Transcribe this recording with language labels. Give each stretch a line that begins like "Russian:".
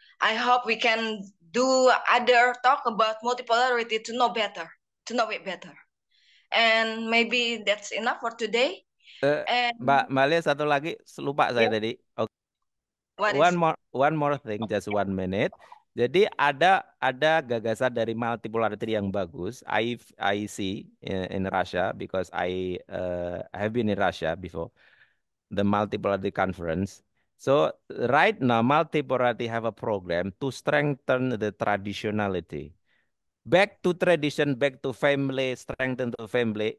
English: I hope we can do other talk about multipolarity to know it better. And maybe that's enough for today.
Indonesian: Mbak Lia, satu lagi lupa saya tadi. Okay.
English: One more thing, just 1 minute.
Indonesian: Jadi ada gagasan dari multipolarity yang bagus.
English: I see in Russia because I have been in Russia before the multipolarity conference. So right now multipolarity have a program to strengthen the traditionality. Back to tradition, back to family, strengthen the family.